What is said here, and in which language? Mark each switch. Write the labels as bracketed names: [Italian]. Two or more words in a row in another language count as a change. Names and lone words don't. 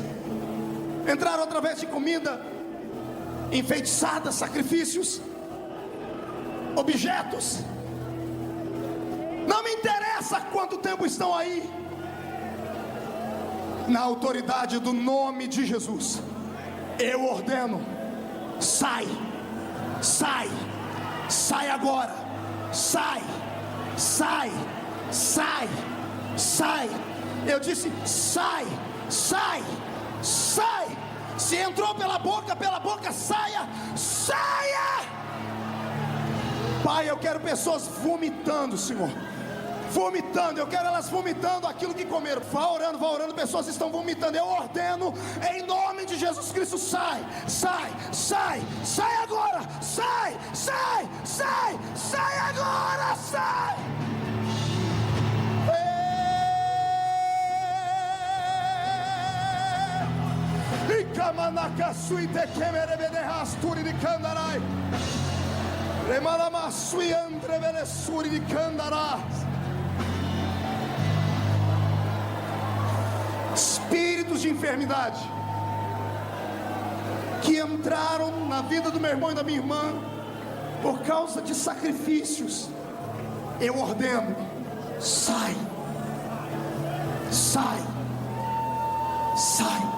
[Portuguese] Entraram através de comida enfeitiçada, sacrifícios, objetos. Não me interessa quanto tempo estão aí. Na autoridade do nome de Jesus, eu ordeno: sai, sai, sai agora, sai, sai, sai, sai. Eu disse: sai, sai, sai. Se entrou pela boca, saia, saia. Pai, eu quero pessoas vomitando, Senhor, vomitando. Eu quero elas vomitando aquilo que comeram. Vá orando, pessoas estão vomitando. Eu ordeno em nome de Jesus Cristo: sai, sai, sai, sai agora, sai, sai, sai, sai agora, sai. E camanaka suite kemerebede rasturi de candarai. Remalama sui andrevele suri de candará. Espíritos de enfermidade que entraram na vida do meu irmão e da minha irmã por causa de sacrifícios, eu ordeno: sai, sai, sai.